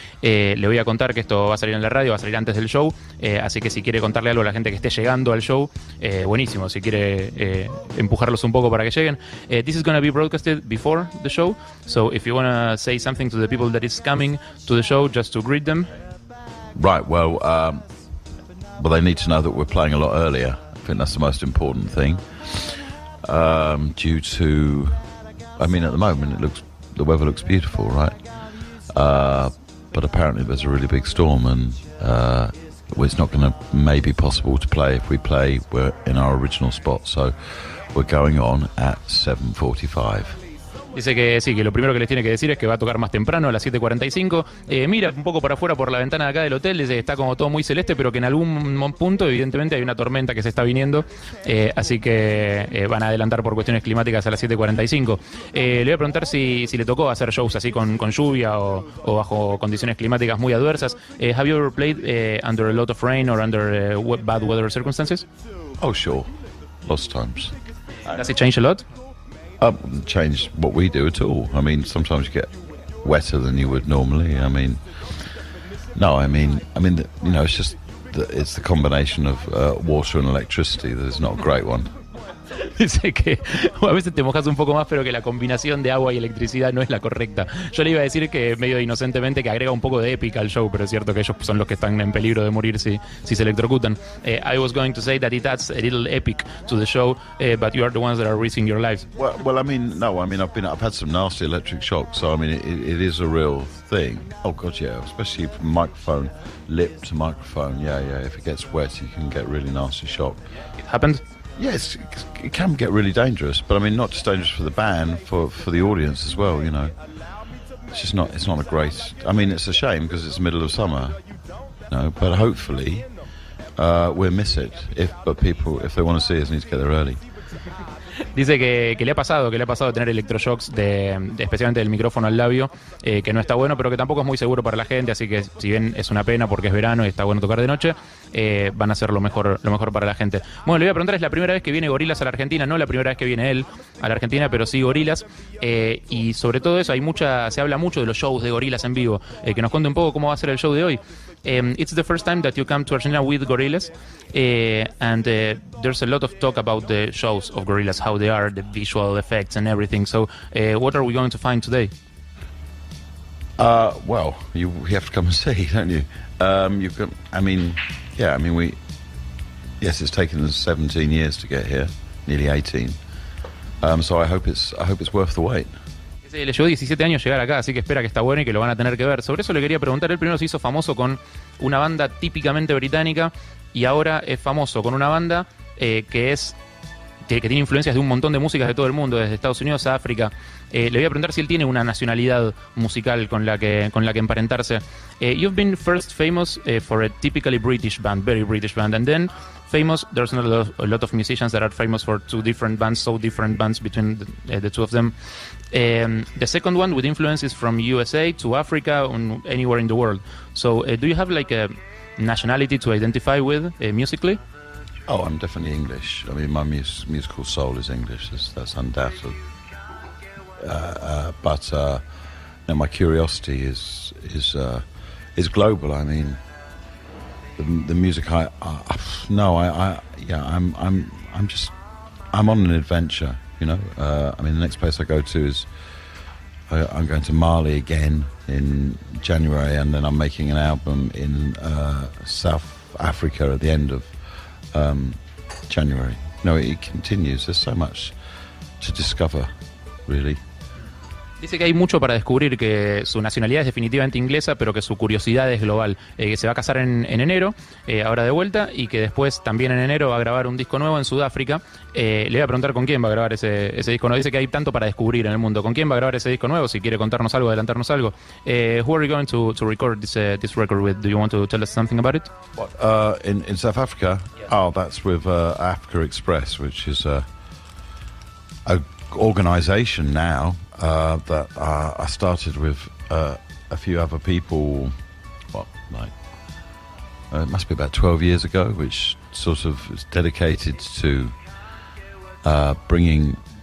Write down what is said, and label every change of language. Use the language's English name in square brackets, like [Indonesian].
[Spanish] Le voy a contar que esto va a salir en la radio, va a salir antes del show, así que si quiere contarle algo a la gente que esté llegando al show, buenísimo, si quiere empujarlos un poco para que lleguen. [English] This is going to be broadcasted before the show, so if you want to say something to the people that is coming to the show, just to greet them. Right, well, they need to know that we're playing a lot earlier. I think that's the most important thing. Due to, I mean, at the moment the weather looks beautiful, right? But apparently there's a really big storm, and it's not going to maybe possible to play if we're in our original spot. So we're going on at 7:45. [Spanish] Dice que sí, que lo primero que les tiene que decir es que va a tocar más temprano, a las 7:45. Mira un poco para afuera por la ventana de acá del hotel, dice que está como todo muy celeste, pero que en algún punto evidentemente hay una tormenta que se está viniendo, así que van a adelantar por cuestiones climáticas a las 7:45. Le voy a preguntar si le tocó hacer shows así con lluvia o bajo condiciones climáticas muy adversas. [English] Have you ever played under a lot of rain or under bad weather circumstances? Oh, sure, lots of times. Does it change a lot? Change what we do at all. I mean, sometimes you get wetter than you would normally. I mean, it's just it's the combination of water and electricity that is not a great one. [Spanish] Dice que a veces te mojas un poco más, pero que la combinación de agua y electricidad no es la correcta. Yo le iba a decir que medio inocentemente que agrega un poco de épica al show, pero es cierto que ellos son los que están en peligro de morir si se electrocutan. [English] I was going to say that it adds a little epic to the show, but you are the ones that are risking your lives. Well, I've had some nasty electric shocks, so I mean, it is a real thing. Oh God, yeah, especially from microphone, lip to microphone. Yeah. If it gets wet, you can get really nasty shock. It happened? Yes, it can get really dangerous, but I mean, not just dangerous for the band, for the audience as well. You know, it's not a great. I mean, it's a shame because it's the middle of summer, you know. But hopefully, we'll miss it. But people, if they want to see us, need to get there early. [Spanish] Dice que le ha pasado tener electroshocks especialmente del micrófono al labio, que no está bueno, pero que tampoco es muy seguro para la gente, así que si bien es una pena porque es verano y está bueno tocar de noche, van a hacer lo mejor para la gente. Bueno, le voy a preguntar, es la primera vez que viene Gorillaz a la Argentina, no la primera vez que viene él a la Argentina, pero sí Gorillaz, y sobre todo eso se habla mucho de los shows de Gorillaz en vivo, que nos cuente un poco cómo va a ser el show de hoy. [English] It's the first time that you come to Argentina with Gorillaz, and there's a lot of talk about the shows of Gorillaz, how they are, the visual effects and everything. So, what are we going to find today? Well, you have to come and see, don't you? Yes, it's taken us 17 years to get here, nearly 18. So I hope it's worth the wait. [Spanish] Le llevó 17 años llegar acá, así que espera que está bueno y que lo van a tener que ver. Sobre eso le quería preguntar, él primero se hizo famoso con una banda típicamente británica y ahora es famoso con una banda que tiene influencias de un montón de músicas de todo el mundo, desde Estados Unidos a África. Le voy a preguntar si él tiene una nacionalidad musical con la que emparentarse. [English] You've been first famous for a typically British band, very British band, and then famous, there's not a lot of musicians that are famous for two different bands, so different bands between the two of them. The second one with influences from USA to Africa, anywhere in the world. So do you have like a nationality to identify with musically? Oh, I'm definitely English. I mean, my musical soul is English. That's undoubted. But my curiosity is global. I mean, the music. I'm on an adventure. You know. The next place I go to is I'm going to Mali again in January, and then I'm making an album in South Africa at the end of January. No, it continues. There's so much to discover, really. [Spanish] Dice que hay mucho para descubrir, que su nacionalidad es definitivamente inglesa, pero que su curiosidad es global. Que se va a casar en enero, ahora de vuelta, y que después también en enero va a grabar un disco nuevo en Sudáfrica. Le voy a preguntar con quién va a grabar ese disco nuevo. Dice que hay tanto para descubrir en el mundo. ¿Con quién va a grabar ese disco nuevo? Si quiere contarnos algo, adelantarnos algo. [English] Who are you going to record this record with? Do you want to tell us something about it? What, in South Africa? Yeah. Oh, that's with Africa Express, which is a organisation now. That I started with a few other people, it must be about 12 years ago, which sort of is dedicated to bringing